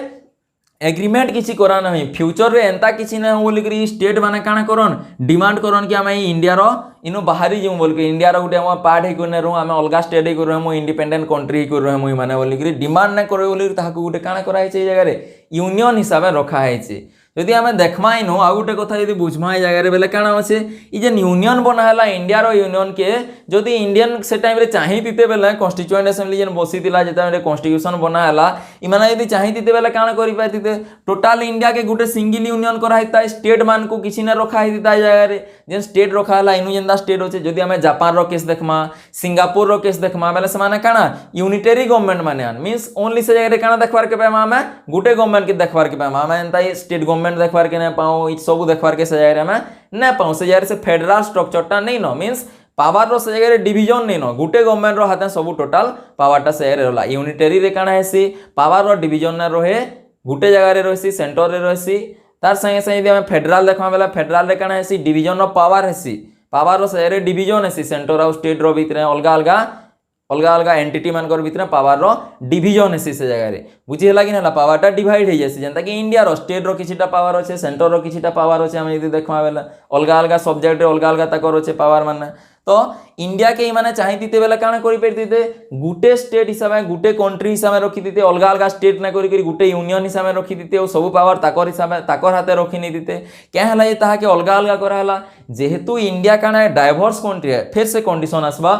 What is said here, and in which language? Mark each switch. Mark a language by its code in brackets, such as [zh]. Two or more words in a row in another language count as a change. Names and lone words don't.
[dso] एग्रीमेंट किसी करा नहीं फ्यूचर रे एंता किसी ना बोल करी स्टेट माने काना करन डिमांड करन कि हम इंडिया रो इनो बाहरी जो बोल के इंडिया रो गुटे हम पार्ट हे कोने रो हम अलगा स्टेट हे कर हम [en] independent country [dso] कर हम माने बोल करी डिमांड ना करे बोल ताहा को गुटे काना करा है ए जगह रे यूनियन हिसाब से रखा है यदि आम देखमा इनो आ गोटे कथा यदि बुझमा ए जगह बेले काना अच्छे ई जे यूनियन बनाला इंडिया रो यूनियन के जदि इंडियन से टाइम रे चाहि दिते बेले [en] constituent assembly [dso] जेन बसी दिला जे टाइम रे कॉन्स्टिट्यूशन बनाला इमाने यदि चाहि दिते बेले काना करि पाइते टोटल इंडिया के गोटे [en] single union [dso] करा हिता स्टेट मान को किछि ना रखा हिता ए जगह रे जेन स्टेट रखा हला इनु जेंदा स्टेट होचे जदि हमें जापान रो केस देखमा सिंगापुर रो केस देखमा बेले से माने काना [en] unitary government [dso] माने [en] means only [dso] से जगह रे काना देखबार के पामा हमें गोटे गवर्नमेंट के देखबार के पामा हमें एंता [en] state government [dso] देखबार के ना पाऊँ सब देखबार के से जगह में ना पाऊँ से जगह से फेडरल स्ट्रक्चरटा नहीं न मींस पावर रो से जगह डिवीजन नहीं न गुटे गवर्नमेंट रो हाथे सब टोटल पावरटा से रहला यूनिटरी रे काना हेसी पावर रो डिवीजन ना रहे गुटे जगह रे रहसी सेंटर रे रहसी तार संगे संगे यदि हम फेडरल देखमा बेला फेडरल रे काना हेसी [en] division of power [dso] हेसी पावर रो से जगह डिवीजन हेसी सेंटर और स्टेट रो भीतर अलग अलग एंटिटी मानकर भीतर पावर रो डिवीजन हेसी से जगह रे बुझिएला कि ना पावरटा डिवाइड हो जासी जेंता कि इंडिया रो स्टेट रो किछिटा पावर अच्छे सेंटर रो किछिटा पावर अच्छे हम यदि देखमा बेला अलग अलग सब्जेक्ट रे अलग अलग ताकर अच्छे पावर माने तो इंडिया के माने चाहि दिते बेला काना करि परतिते गुटे स्टेट हिसाब में गुटे कंट्री हिसाब में रखी दिते अलग अलग स्टेट ना करी गुटे यूनियन हिसाब में रखी दिते और सब पावर ताकर हिसाब में ताकर हाथे रखी नहीं दिते क्या हला ये ताहा के अलग अलग करा हला जेहेतु इंडिया काना [en] diverse country [dso] है फिर से कंडीशन आसबा